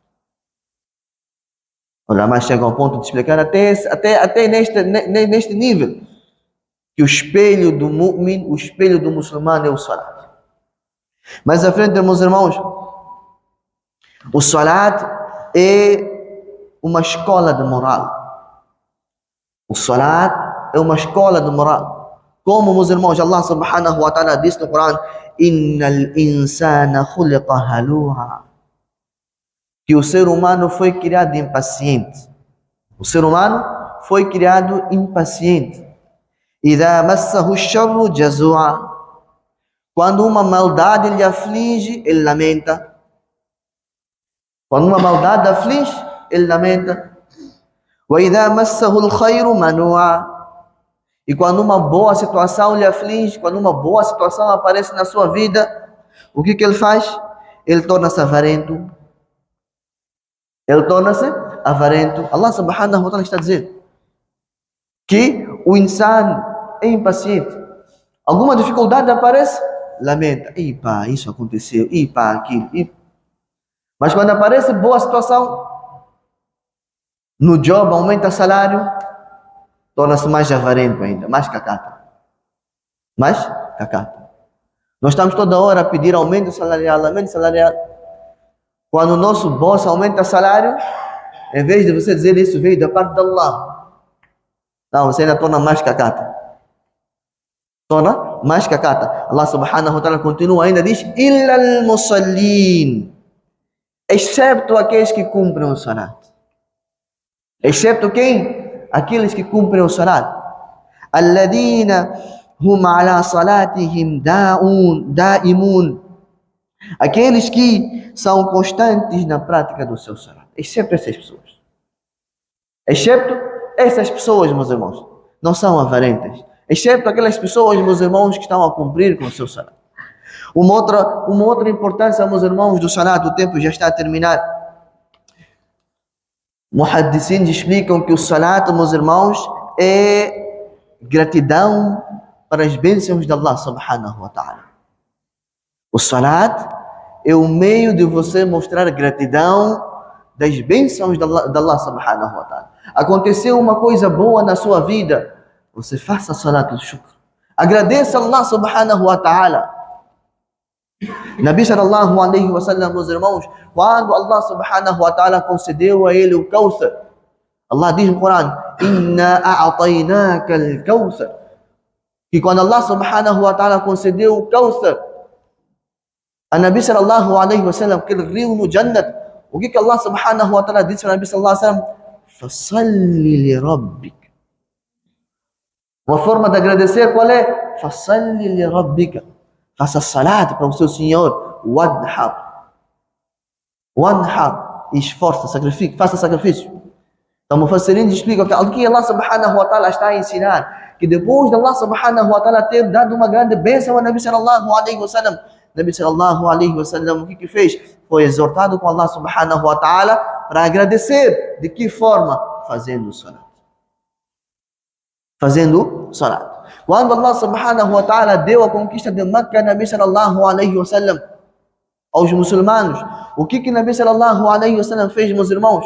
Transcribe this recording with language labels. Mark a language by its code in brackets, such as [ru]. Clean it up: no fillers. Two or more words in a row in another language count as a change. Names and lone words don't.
[pt] Olha, mas chega ao ponto de explicar até neste nível, que o espelho do mu'min, o espelho do muçulmano é o salat. Mais à frente, meus irmãos, o salat é uma escola de moral. O salat é uma escola de moral. Como, meus irmãos, [ar] الله سبحانه وتعالى [pt] diz no Corão: [ar] إن الإنسان خلق هلوعا. [pt] Que o ser humano foi criado impaciente. O ser humano foi criado impaciente. [ar] إذا مسه الشر جزوعا. [pt] Quando uma maldade lhe aflige, ele lamenta. Quando uma maldade aflige, ele lamenta. [ar] وإذا مسه الخير منوعا. [pt] E quando uma boa situação lhe aflige, quando uma boa situação aparece na sua vida, o que ele faz? Ele torna-se avarento. Ele torna-se avarento. [ar] الله سبحانه وتعالى [pt] está dizendo que o insan é impaciente. Alguma dificuldade aparece, lamenta. Pá, isso aconteceu. Pá, aquilo. Mas quando aparece boa situação, no job aumenta o salário, torna-se mais avarento ainda, mais cacata. Mais cacata. Nós estamos toda hora a pedir aumento salarial, aumento salarial. Quando o nosso boss aumenta o salário, em vez de você dizer isso veio da parte de Allah, não, você ainda torna mais cacata. Torna mais cacata. [ar] الله سبحانه وتعالى [pt] continua ainda, diz: [ar] إلا المصلين. [pt] Excepto aqueles que cumprem o salat. Excepto quem? Aqueles que cumprem o salat. [ar] الذين هم على صلاتهم دائمون. [pt] Aqueles que são constantes na prática do seu salat. Excepto essas pessoas. Excepto essas pessoas, meus irmãos, não são avarentas. Excepto aquelas pessoas, meus irmãos, que estão a cumprir com o seu salat. Uma outra importância, meus irmãos, do salat, o tempo já está a terminar. Muhaddisins explicam que o salat, meus irmãos, é gratidão para as bênçãos de [ar] الله سبحانه وتعالى. [pt] O salat é o meio de você mostrar gratidão das bênçãos de [ar] الله سبحانه وتعالى. [pt] Aconteceu uma coisa boa na sua vida, você faça [ar] صلاة الشكر. [pt] Agradeça a [ar] الله سبحانه وتعالى. نبي صلى الله عليه وسلم, [pt] meus irmãos, quando [ar] الله سبحانه وتعالى [pt] concedeu a ele o Kawthar, Allah diz no Corão: [ar] إنا أعطيناك الكوثر. [pt] Que quando [ar] الله سبحانه وتعالى [pt] concedeu o Kawthar a [ar] نبي صلى الله عليه وسلم, [pt] aquele rio no Jannat, O que [ar] الله سبحانه وتعالى [pt] disse para o [ar] نبي صلى الله عليه وسلم? فصل لربك. [pt] Uma forma de agradecer qual é? [ar] فصل لربك. [pt] Faça salat para o seu Senhor. [ar] Wadhar. Wadhar. [pt] Esforça, sacrifique, faça sacrifício. Então, Mufassirin explica que o que [ar] الله سبحانه وتعالى [pt] está a ensinar, que depois de [ar] الله سبحانه وتعالى [pt] ter dado uma grande bênção ao [ar] نبي صلى الله عليه وسلم, نبي صلى الله عليه وسلم, [pt] o que fez? Foi exortado com [ar] الله سبحانه وتعالى [pt] para agradecer. De que forma? Fazendo salat. Fazendo salat. Quando [ar] الله سبحانه وتعالى [pt] deu a conquista de Makkah, [ar] نبي صلى الله عليه وسلم, [pt] aos muçulmanos, o que [ar] نبي صلى الله عليه وسلم [pt] fez, meus irmãos?